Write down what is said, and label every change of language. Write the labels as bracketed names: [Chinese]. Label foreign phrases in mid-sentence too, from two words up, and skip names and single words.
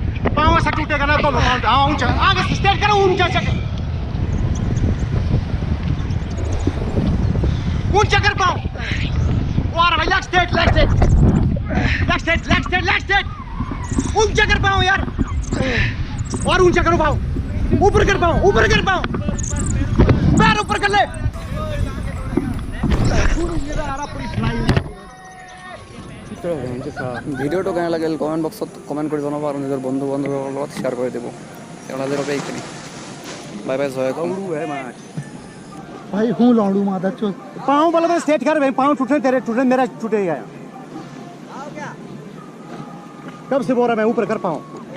[Hindi] पाँव ऐसा टूटेगा ना तो पाँव, हाँ ऊंचा आगे से स्ट्रेट करो, ऊंचा कर, ऊंचा कर पाँव। और भाई [English] leg straight, leg straight, leg straight, leg straight, leg straight. [Hindi] ऊंचा कर पाँव यार, और ऊंचा करो पाँव, ऊपर कर पाँव, ऊपर कर पाँव, पैर ऊपर कर ले। [Assamese] ভিডিঅ'টো কেনে লাগিল কমেণ্ট বক্সত কমেণ্ট কৰি জনাব আৰু নিজৰ বন্ধু বান্ধৱীৰ লগত শ্বেয়াৰ কৰি দিব। তেওঁ আজিৰ বাবে এইখিনি। [English] bye bye, [Assamese] জয় কম। [Hindi] भाई हूँ लौड़ू मादर चोद। पाँव वाला में स्ट्रेट कर भाई, पाँव टूटे तेरे टूटे, मेरा टूटेगा। कब से बोल रहा मैं ऊपर कर पाऊँ।